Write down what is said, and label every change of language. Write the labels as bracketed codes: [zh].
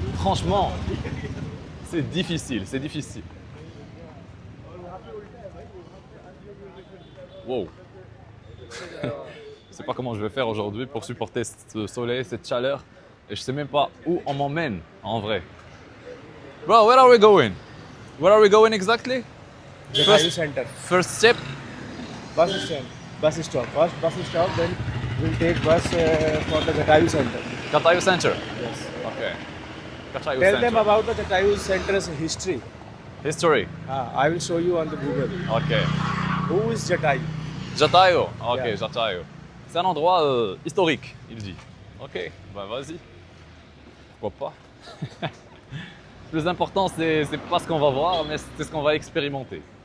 [fr] Franchement, c'est difficile, c'est difficile. Wow. Je sais pas comment je vais faire aujourd'hui pour supporter ce soleil, cette chaleur. Et je sais même pas où on m'emmène en vrai. [en] Bro, where are we going? Where are we going exactly? Jatayu Center. First step. Bus stand. Bus stop. First bus stop, then we'll take bus for the Jatayu Center. Jatayu Center. Yes. Okay. Jatayu Tell Center. them about the Jatayu Center's history. History. I will show you on the Google. Okay. Who is Jatayu? Jatayu. Ok, Yeah. Jatayu. [fr] C'est un endroit historique, il dit. Ok, bah vas-y. Pourquoi pas? Le plus important, c'est pas ce qu'on va voir, mais c'est ce qu'on va expérimenter.